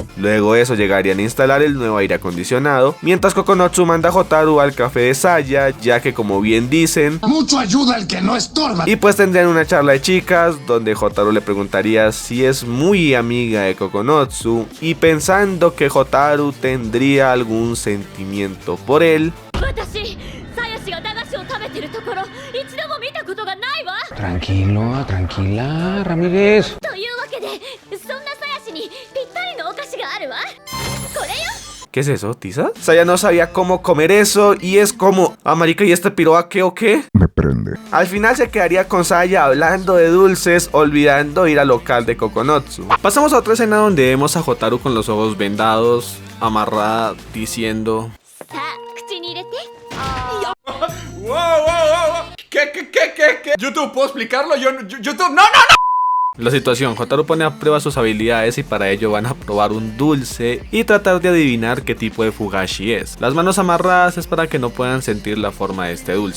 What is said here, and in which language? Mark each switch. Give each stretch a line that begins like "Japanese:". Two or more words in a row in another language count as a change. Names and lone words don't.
Spanish: Luego de eso llegarían a instalar el nuevo aire acondicionado, mientras Kokonotsu manda a Hotaru al café de Saya, ya que como bien dicen, Mucho ayuda el que no estorba. y pues tendrían una charla de chicas, donde Hotaru le preguntaría si es muy amiga de Kokonotsu, y pensando que Hotaru tendría algún sentimiento por él,
Japanese: 私、さやしが駄菓子を食べてるところ、一度も見たことがないわ。
Spanish: Tranquilo, tranquila, Ramírez.
Japanese: というわけで、そんなさやしにぴったりのお菓子があるわ。これよ。
Spanish: ¿qué es eso, tiza? Saya no sabía cómo comer eso, y es como, ah, marica, ¿y este piro a qué o qué? Me prende. Al final se quedaría con Saya hablando de dulces, olvidando ir al local de Kokonotsu. Pasamos a otra escena donde vemos a Hotaru con los ojos vendados, amarrada, diciendo...
Japanese: さあ、口に入れて。
Spanish: Wow. ¿Qué? YouTube, ¿puedo explicarlo? YouTube, no. La situación, Hotaru pone a prueba sus habilidades y para ello van a probar un dulce y tratar de adivinar qué tipo de fugashi es. Las manos amarradas es para que no puedan sentir la forma de este dulce.